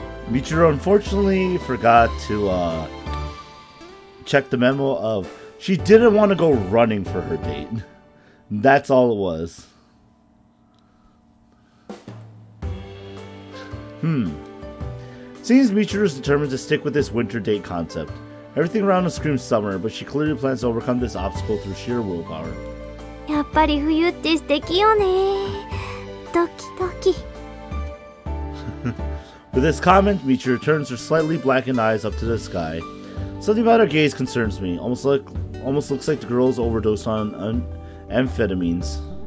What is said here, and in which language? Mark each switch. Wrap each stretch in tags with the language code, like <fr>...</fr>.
<en>Michiru unfortunately forgot to check the memo of she didn't want to go running for her date. That's all it was. Seems Michiru is determined to stick with this winter date concept. Everything around her screams summer, but she clearly plans to overcome this obstacle through sheer willpower.</en> <ja>やっぱり冬って素敵よね。ドキドキ。</ja> <en>With this comment, Michiru turns her slightly blackened eyes up to the sky. Something about her gaze concerns me. Almost looks like the girl is overdosed on amphetamines.</en>